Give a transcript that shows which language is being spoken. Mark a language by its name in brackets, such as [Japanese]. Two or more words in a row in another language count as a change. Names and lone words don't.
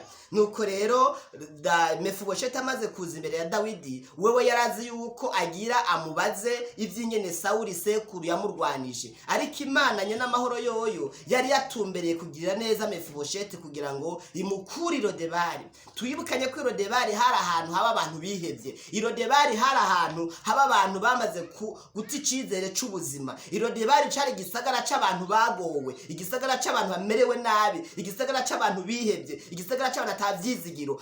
[Rundi] Nuko rero Mefibosheti amaze kuza imbere ya Dawidi, wewe yarazi yuko agira amubaze ivy'ingene Sawuli sekuru yamurwanije, ariko Imana nye n'amahoro yoyo yari yatumbereye kugirira neza Mefibosheti kugira ngo imukure i Lodebari. Twibukanye ko i Lodebari hari ahantu haba abantu bihevye, i Lodebari hari ahantu haba abantu bamaze guta icizere c'ubuzima, i Lodebari cari igisagara c'abantu bagowe, igisagara c'abantu bamerewe nabi, igisagara c'abantu bihevye, igisagara c'abantu atavyizigiro.